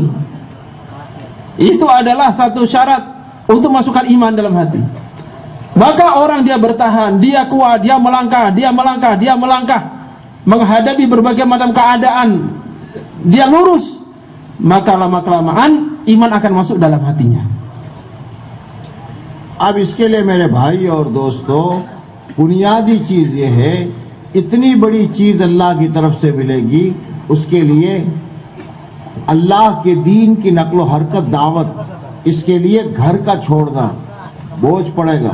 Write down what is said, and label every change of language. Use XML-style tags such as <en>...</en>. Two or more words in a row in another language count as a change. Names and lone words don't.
<id>Itu adalah satu syarat untuk masukkan iman dalam hati. Maka orang dia bertahan, dia kuat, dia melangkah, menghadapi berbagai macam keadaan, dia lurus, maka lama-kelamaan iman akan masuk dalam hatinya.</id> <hi>अब इसके लिए मेरे भाई और दोस्तों, बुनियादी चीज ये है, इतनी बड़ी चीज अल्लाह की तरफ से मिलेगी, उसके लिए अल्लाह के दीन की नक्लो हरकत, दावत, इसके लिए घर का छोड़ना बोझ पड़ेगा।</hi>